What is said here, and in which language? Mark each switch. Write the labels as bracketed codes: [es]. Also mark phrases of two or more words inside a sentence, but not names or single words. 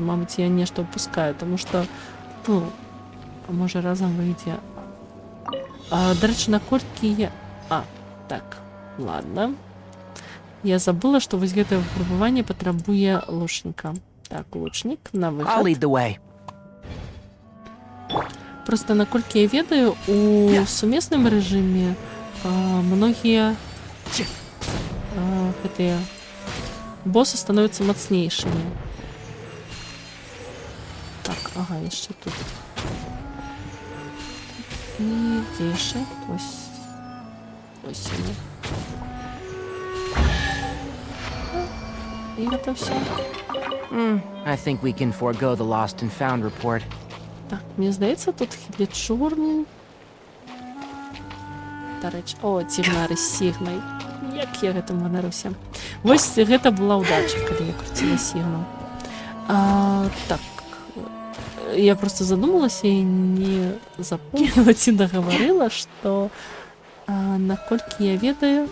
[be] Мабыць, я нешта упускаю, тому што, ну, можа разам выйдзе. Дарэчы, наколькі я... так, ладно. Я забыла, што вось гэтае выпрабаванне патрабуе лучніка. Так, лучнік на [en] I'll [be] выхад. [en] lead the way. [be] Просто, наколькі я ведаю, у сумесным рэжыме многія гэтыя боссы становятся мацнейшымі. Так, ага, яшчэ тут. І дзе яшчэ? Ось яны. І гэта ўсё. [en] I think we can forego the lost and found report. [be] Так, мне здаецца, тут хілічурн. Дарэчы, цігнары з сігнай. Як я гэтым ганаруся. Вось гэта была ўдача, калі я круціла сігнал. Так, я просто задумалася і не запомніла ці дагаварыла, што наколькі я ведаю...